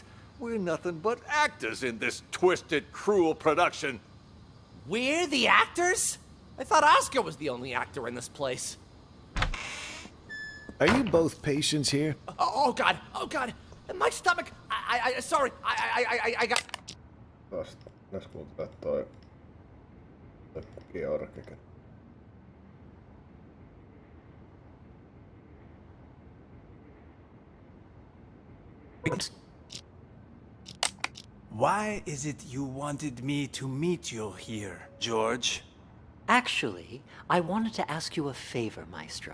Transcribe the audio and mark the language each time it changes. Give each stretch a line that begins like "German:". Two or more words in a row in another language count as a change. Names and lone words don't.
English: We're nothing but actors in this twisted, cruel production. We're the actors? I thought Oscar was the only actor in this place. Are you both patients here? Oh God, oh God. My stomach, sorry, I got...
Finnish: Vasta. Näs kuuntelee toi Georgikin.
English: Why is it you wanted me to meet you here, George? Actually, I wanted to ask you a favor, Maestro.